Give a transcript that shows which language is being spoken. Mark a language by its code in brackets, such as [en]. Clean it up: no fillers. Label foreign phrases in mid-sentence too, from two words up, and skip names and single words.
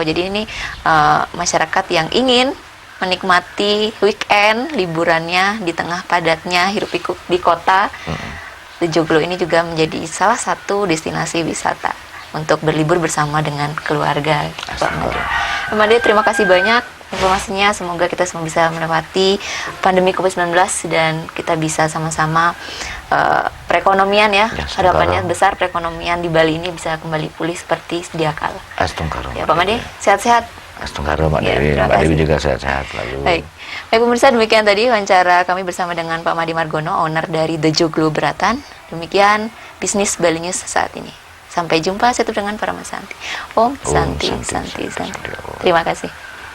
[id] Jadi ini masyarakat yang ingin menikmati weekend liburannya di tengah padatnya hiruk pikuk di kota, Dojo Gulu ini juga menjadi salah satu destinasi wisata untuk berlibur bersama dengan keluarga. Pak Made, terima kasih banyak informasinya. Semoga kita semua bisa melewati pandemi COVID-19 dan kita bisa sama-sama perekonomian ya, harapannya besar perekonomian di Bali ini bisa kembali pulih seperti sedia kala. Astungkaro. Ya Pak Made, sehat-sehat. Astungkaro Mbak Dewi. Mbak Dewi juga sehat-sehat selalu. Baik pemirsa, demikian tadi wawancara kami bersama dengan Pak Made Margono, owner dari Dojo Gulu Beratan. Demikian bisnis Bali News saat ini. Sampai jumpa, saya tutup dengan para Santi. [sa] Om Santi. [id] Terima kasih.